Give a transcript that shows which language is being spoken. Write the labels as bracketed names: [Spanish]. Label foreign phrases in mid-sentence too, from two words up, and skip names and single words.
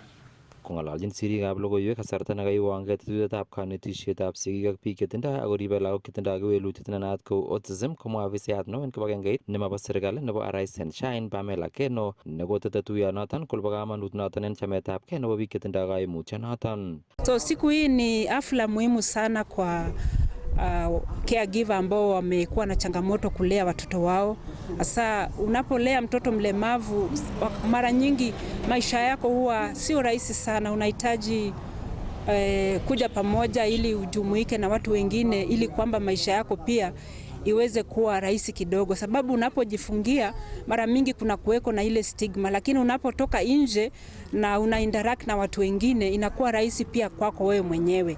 [Kalenjin] Kong'ololjin sirikab logoiwek kasarta nekaiwangei tetutikab kanetisietab sigik ak biik chetindoi ak koribe lagok chetindoi kewelutiet nenaat kou autism, komwa afisayat neo en kibagengeit nemabo serikali nebo Rise and Shine Pamela Keno nekotete tuyonoton kole kamanut noton en chametabgei nebo biik chetindoi kaimutyonoton. [Swahili] So siku hii ni hafla muhimu sana kwa caregiver ambao wamekuwa na changamoto kulea watoto wao. Sasa unapolea mtoto mlemavu, mara nyingi maisha yako huwa sio rahisi sana. Unahitaji kuja pamoja ili ujumuike na watu wengine ili kwamba maisha yako pia iweze kuwa rahisi kidogo, sababu unapojifungia mara mingi kuna kuweko na ile stigma, lakini unapotoka nje na una interact na watu wengine inakuwa rahisi pia kwako wewe mwenyewe.